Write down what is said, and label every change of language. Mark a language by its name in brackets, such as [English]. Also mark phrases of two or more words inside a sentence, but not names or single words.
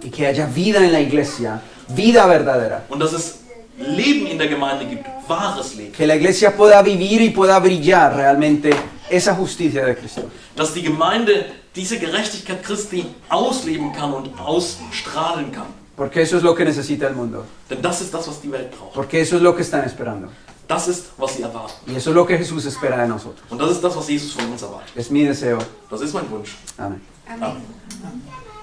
[Spanish] y que haya vida en la iglesia, vida verdadera. [German] Und dass es Leben in der Gemeinde gibt, wahres Leben. [Spanish] Que la iglesia pueda vivir y pueda brillar realmente esa justicia de Cristo. [German] Dass die Gemeinde diese Gerechtigkeit Christi ausleben kann und ausstrahlen kann. [Spanish] Porque eso es lo que necesita el mundo. [German] Denn das ist das, was die Welt braucht. [Spanish] Porque eso es lo que están esperando. [German] Das ist, was sie erwarten. [Spanish] Y eso es lo que Jesús espera de nosotros. [German] Und das ist das, was Jesus von uns erwartet. [Spanish] Es mi deseo. [German] Das ist mein Wunsch. [Spanish] Amén. [German] Amén.